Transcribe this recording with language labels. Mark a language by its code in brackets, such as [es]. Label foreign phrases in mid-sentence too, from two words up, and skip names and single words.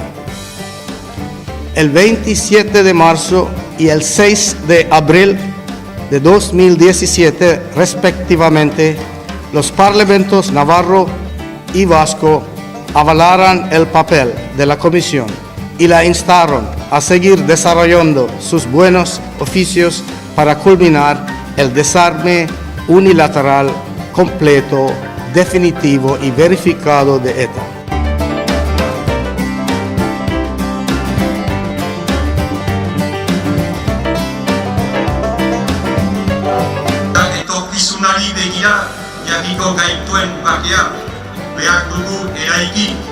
[es] El 27 de marzo y el 6 de abril de 2017, respectivamente, los parlamentos navarro y vasco avalaron el papel de la Comisión y la instaron a seguir desarrollando sus buenos oficios para culminar el desarme unilateral, completo, definitivo y verificado de ETA. [eu] Etorkizunari begira jarriko gaituen bakea behar dugu eraiki.